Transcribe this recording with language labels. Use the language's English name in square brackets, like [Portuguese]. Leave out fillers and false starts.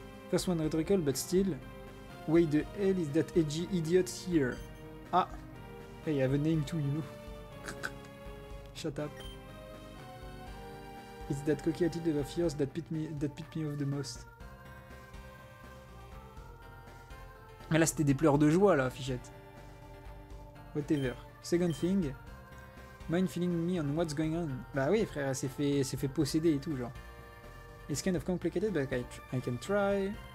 [English] First one rhetorical, but still. Why the hell is that edgy idiot here? Ah! Hey, I have a name too, you know. Shut up. It's that cocky attitude of yours that pit me off the most. [French] Mais là, c'était des pleurs de joie, là, Fichette. [English] Whatever. Second thing. Mind feeling me on what's going on? [French] Bah oui, frère, elle s'est fait posséder et tout, genre. [English] It's kind of complicated, but I can try.